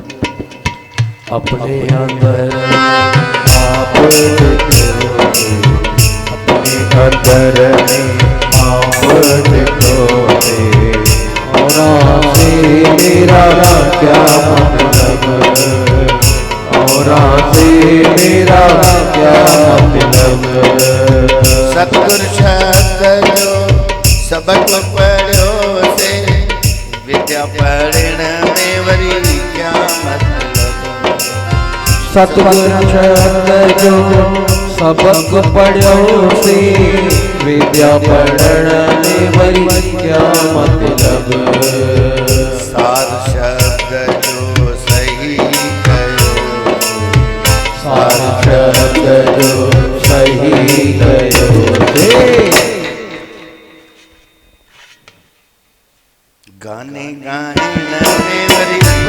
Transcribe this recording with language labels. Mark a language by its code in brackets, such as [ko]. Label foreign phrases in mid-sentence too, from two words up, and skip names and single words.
[hi] अपने अंदर आप देखो, अपने अंदर में आप देखो, और से मेरा क्या मतलब, और से मेरा क्या मतलब। [sd] सतगुर शब्द जो सबक पढ़ो से, विद्या पढ़ण में वरी [hi] क्या मतलब। [sd] सतगुर शब्द जो सबक पढ़ो से, विद्या पढ़ण में वरी [hi] क्या मतलब। [sd] सार शब्द जो सही कयो, सार शब्द जो सही कयो से। गाने गायन में वरी